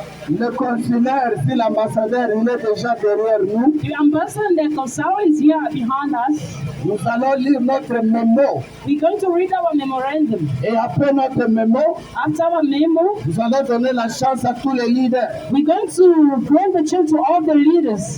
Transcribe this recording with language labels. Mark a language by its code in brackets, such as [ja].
[fr] Le consulaire, si l'ambassadeur, il est déjà derrière nous. [en] The ambassador Kosao is here behind us. [fr] Nous allons lire notre mémo. [en] We're going to read our memorandum. [fr] Et après notre mémo, [en] after our memo, [fr] nous allons donner la chance à tous les leaders. [en] We're going to grant the chance to all the leaders.